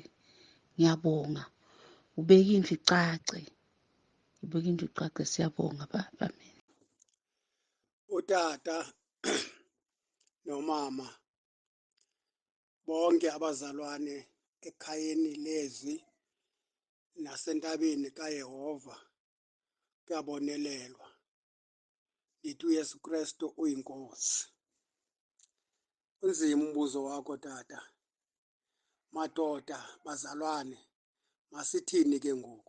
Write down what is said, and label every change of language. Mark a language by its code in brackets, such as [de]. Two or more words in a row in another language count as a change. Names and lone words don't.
[zu] Ngiyabonga. Ubeka indlu icace. Ubeka indlu icace, siyabonga Baba mina. [xh] Utata nomama bonke abazalwane ekhayeni leZwi nasentabeni kaYehova kuyabonelelwa. ndithi uYesu Kristu uyinkosi. Unzima umbuzo wakho tata. Madoda, bazalwane, masithini ke ngoku?